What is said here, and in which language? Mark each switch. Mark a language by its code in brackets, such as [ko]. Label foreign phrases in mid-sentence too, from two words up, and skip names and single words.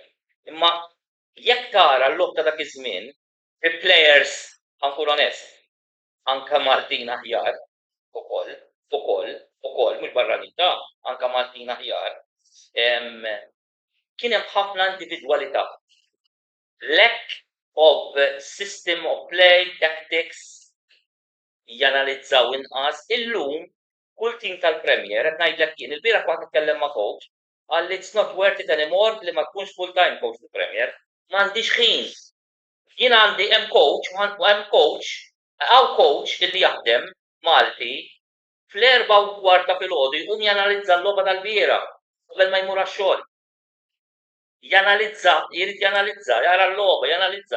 [mt] Imma jekk tara l-logħba ta' dak iż-żmien, il-players ankun onest, anke Maltin aħjar ukoll, mhux barranin anke Maltin aħjar. Kien hemm ħafna individwalità. [en] Lack of system of play, tactics, [mt] janalizzaw inqas. Illum kull tim tal-Premier qed ngħidlek jien il-bieraħ waqt nitkellem ma' coach qal [en] it's not worth it anymore [mt] li ma tkunx [en] full-time coach [mt] fil-Premier. M'għandix ħin. Jien għandi hemm coach illi jaħdem Malti fl-4:15 filgħodu jqum janalizza l-logħba tal-bieraħ qabel ma jmur għax-xogħol. Jrid janalizza, jara l-logħba, janalizza.